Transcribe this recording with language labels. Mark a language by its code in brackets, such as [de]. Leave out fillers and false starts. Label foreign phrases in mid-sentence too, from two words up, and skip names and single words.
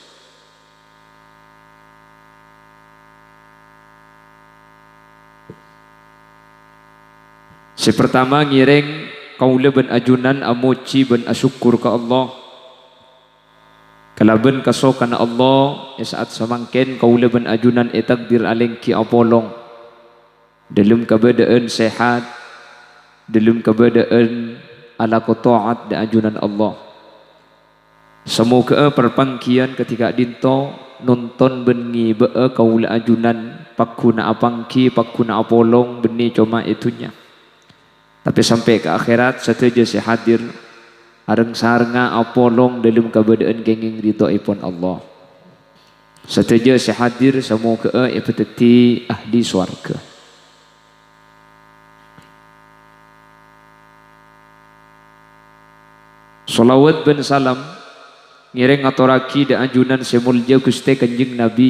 [mad] Sepertama ngireng kaula ben ajunan amoci ben asyukur ke Allah kalaben kaso kana Allah saat samangken kaula ben ajunan takdir aleng ki apolong [id] dalam keadaan sehat, dalam keadaan [mad] ala taat dan ajunan Allah. Semoga perpangkian ketika dinto nonton bengi bea kaula ajunan pakuna apangki pakuna apolong beni cuma itunya. [id] Tapi sampai ke akhirat [mad] sateja saya hadir areng saranga apolong [id] dalam keadaan [mad] kenging ridho ipun Allah. Sateja saya hadir semoga ipeteti ahli swarga. Salawat ben salam ngireng atoraki da ajunan semulja Gusti Kanjeng Nabi.